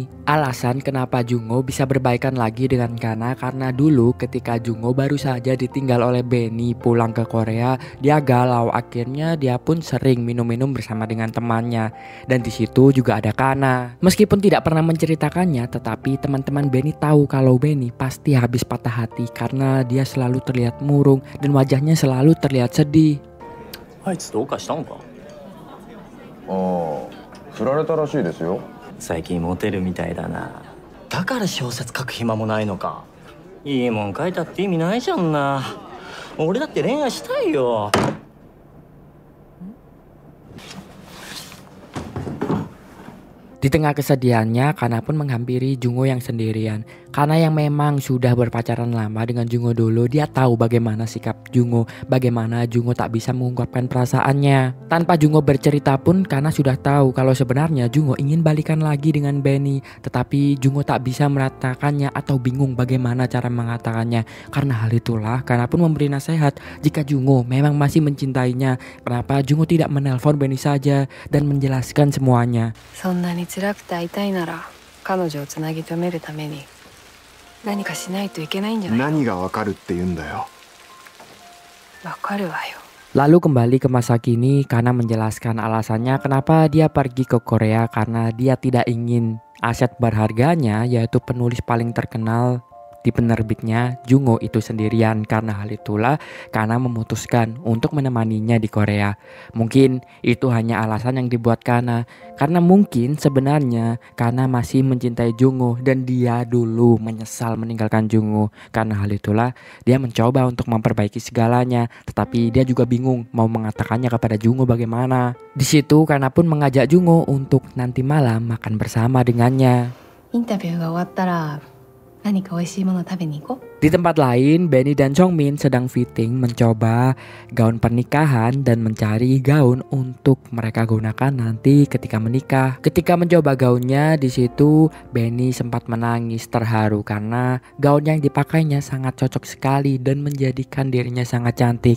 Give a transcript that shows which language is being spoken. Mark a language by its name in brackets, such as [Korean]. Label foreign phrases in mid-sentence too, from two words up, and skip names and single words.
[Indonesian] Alasan kenapa Jungo bisa berbaikan lagi dengan Kana karena dulu ketika Jungo baru saja ditinggal oleh Benny pulang ke Korea, dia galau. Akhirnya dia pun sering minum-minum bersama dengan temannya. Dan di situ juga ada Kana. Meskipun tidak pernah menceritakannya, tetapi teman-teman Benny tahu kalau Benny pasti habis patah hati karena dia selalu terlihat murung dan wajahnya selalu terlihat sedih. [Japanese] あいつどうかしたのか？ああ、振られたらしいですよ。最近モテるみたいだな。だから小説書く暇もないのか。いいもん書いたって意味ないじゃんな。俺だって恋愛したいよ。 [Indonesian] Di tengah kesedihannya, Kana pun menghampiri Jungo yang sendirian. Kana yang memang sudah berpacaran lama dengan Jungo dulu, dia tahu bagaimana sikap Jungo, bagaimana Jungo tak bisa mengungkapkan perasaannya. Tanpa Jungo bercerita pun, Kana sudah tahu kalau sebenarnya Jungo ingin balikan lagi dengan Benny. Tetapi Jungo tak bisa mengatakannya atau bingung bagaimana cara mengatakannya. Karena hal itulah, Kana pun memberi nasihat jika Jungo memang masih mencintainya, kenapa Jungo tidak menelpon Benny saja dan menjelaskan semuanya. [Japanese] そんなに辛くて会いたいなら彼女をつなぎ止めるために何かしないといけないんじゃない？何がわかるって言うんだよ。わかるわよ。 [Indonesian] Lalu kembali ke masa kini, Kana menjelaskan alasannya kenapa dia pergi ke Korea karena dia tidak ingin aset berharganya yaitu penulis paling terkenal di penerbitnya Jungo itu sendirian. Karena hal itulah Kana memutuskan untuk menemaninya di Korea. Mungkin itu hanya alasan yang dibuat Kana, karena mungkin sebenarnya Kana masih mencintai Jungo dan dia dulu menyesal meninggalkan Jungo. Karena hal itulah dia mencoba untuk memperbaiki segalanya, tetapi dia juga bingung mau mengatakannya kepada Jungo bagaimana. Di situ Kana pun mengajak Jungo untuk nanti malam makan bersama dengannya. [Japanese] インタビューが終わったら何か美味しいもの食べに行こう。 [Indonesian] Di tempat lain, Benny dan Songmin sedang fitting mencoba gaun pernikahan dan mencari gaun untuk mereka gunakan nanti ketika menikah. Ketika mencoba gaunnya, di situ Benny sempat menangis terharu karena gaun yang dipakainya sangat cocok sekali dan menjadikan dirinya sangat cantik.